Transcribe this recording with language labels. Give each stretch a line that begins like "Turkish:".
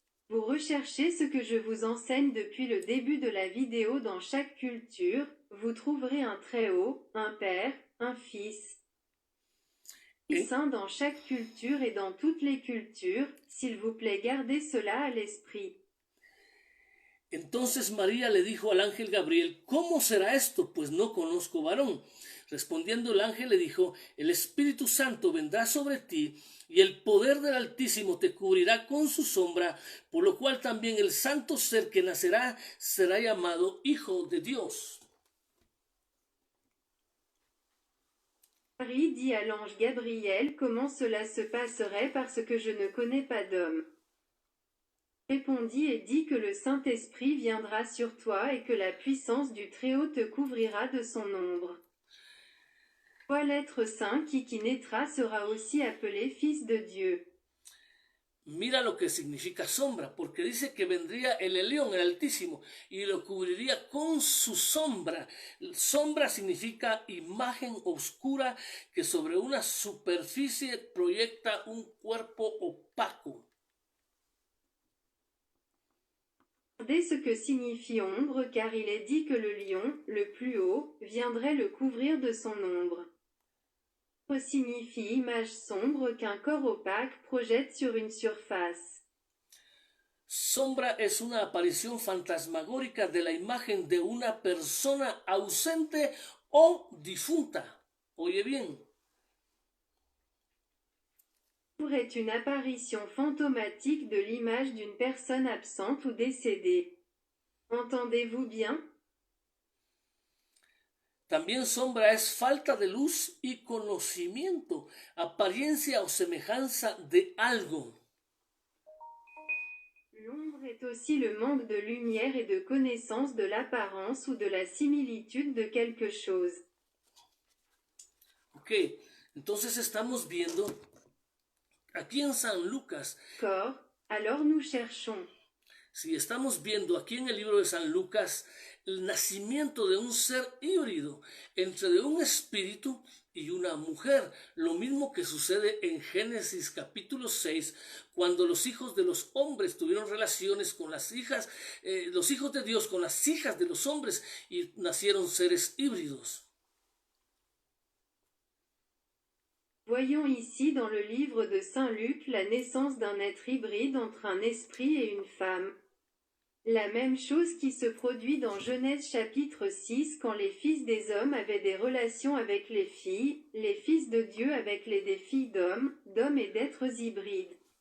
French: Vous recherchez ce que je vous enseigne depuis le début de la vidéo dans chaque culture, vous trouverez un Très-Haut, un Père, un Fils. Saint dans chaque culture et dans toutes les cultures, s'il vous plaît gardez cela à l'esprit.
Spanish: Entonces María le dijo al ángel Gabriel, ¿cómo será esto? Pues no conozco varón. Respondiendo el ángel le dijo, el Espíritu Santo vendrá sobre ti y el poder del Altísimo te cubrirá con su sombra, por lo cual también el santo ser que nacerá será llamado Hijo de Dios.
French: Marie dit à l'ange Gabriel comment cela se passerait parce que je ne connais pas d'homme. Répondit et dit que le Saint-Esprit viendra sur toi et que la puissance du Très-Haut te couvrira de son ombre. Toi l'être saint qui naîtra sera aussi appelé Fils de Dieu.
Spanish: Mira lo que significa sombra, porque dice que vendría el Elión, el Altísimo, y lo cubriría con su sombra. Sombra significa imagen oscura que sobre una superficie proyecta un cuerpo opaco.
French: Regardez ce que signifie ombre, car il est dit que le lion, le plus haut, viendrait le couvrir de son ombre. Signifie image sombre qu'un corps opaque projette sur une surface.
Spanish: Sombra es una aparición fantasmagórica de la imagen de una persona ausente o difunta. Oye bien.
French: Ombre est une apparition fantomatique de l'image d'une personne absente ou décédée. Entendez-vous bien?
Spanish: También sombra es falta de luz y conocimiento, apariencia o semejanza de algo.
French: L'ombre est aussi le manque de lumière et de connaissance de l'apparence ou de la similitude de quelque chose.
Spanish: Ok, entonces estamos viendo aquí en San Lucas.
French: D'accord, alors nous cherchons.
Spanish: Si estamos viendo aquí en el libro de San Lucas el nacimiento de un ser híbrido entre de un espíritu y una mujer, lo mismo que sucede en Génesis capítulo 6, cuando los hijos de los hombres tuvieron relaciones con las hijas, los hijos de Dios con las hijas de los hombres y nacieron seres híbridos.
French: Voyons ici dans le livre de Saint Luc la naissance d'un être hybride entre un esprit et une femme. La même chose qui se produit dans Genèse chapitre 6 quand les fils des hommes avaient des relations avec les fils de Dieu avec des filles d'hommes et d'êtres hybrides.